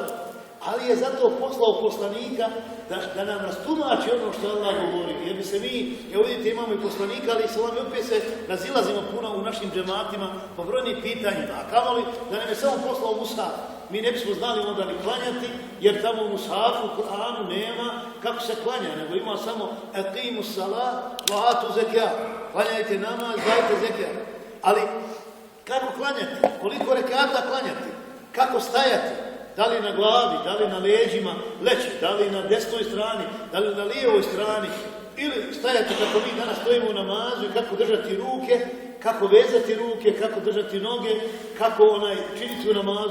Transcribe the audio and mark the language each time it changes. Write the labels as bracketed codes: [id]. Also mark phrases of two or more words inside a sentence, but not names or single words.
[bs] Ali je zato poslao poslanika da nam rastumači ono što Allah govori. Jer bi se mi, vidite, imamo i poslanika, ali i opet se razilazimo puno u našim džematima po brojnim pitanjima. A kamoli da nam je samo poslao mushaf. Mi ne bismo znali onda ni klanjati, jer tamo u mushafu, u Kur'anu nema kako se klanja, nego ima samo [ar] أقيموا الصلاة وآتوا الزكاة. [bs] Klanjajte namaz, dajte zekijat. Ali kako klanjati? Koliko rekata klanjati? Kako stajati? Da li na glavi, da li na leđima leći, da li na desnoj strani, da li na lijevoj strani, ili stajati kako mi danas stojimo u namazu i kako držati ruke, kako vezati ruke, kako držati noge, kako činiti u namazu.